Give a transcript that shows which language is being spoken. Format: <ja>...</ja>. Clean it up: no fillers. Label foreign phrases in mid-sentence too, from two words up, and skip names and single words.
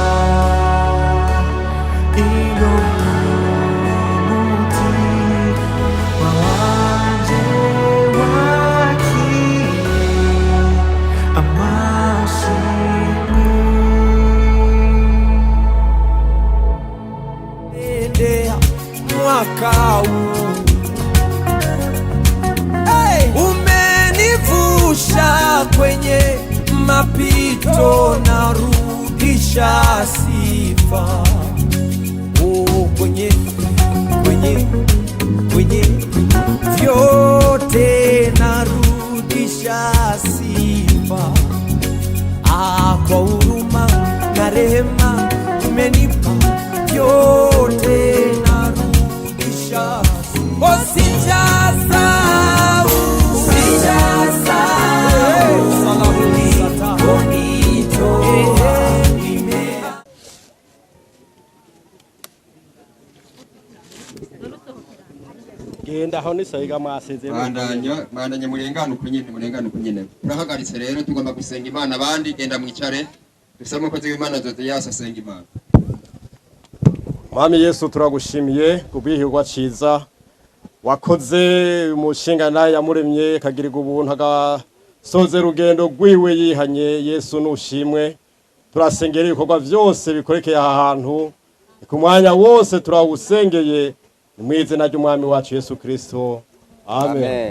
<rn>ingoma muti wanje wakire amashimwe.</rn> <sw>Mwaka huu umenivusha kwenye mapito, narudisha sifa kwenye vyote, narudisha sifa kwa huruma na rehema umenipa vyote, narudisha sijasahau</sw> <rn>genda aho nisoyiga mwasezerano bandanya murengana uko nyene urahagaritse rero tugomba gusenga Imana abandi genda mwicare dusaba ko z'Imana zote yasasenga Imana. Mwami Yesu turagushimiye kubwihirwa ciza wakoze umushinga naye yamuremye kagirirwa ubuntu agasoze rugendo rwiwe yihanye. Yesu nushimwe, turasengera ibikorwa byose bikorekeye aha hantu ku mwanya wose turawusengeye mu izina ry'umwami wacu Yesu Kristo, amen.</rn>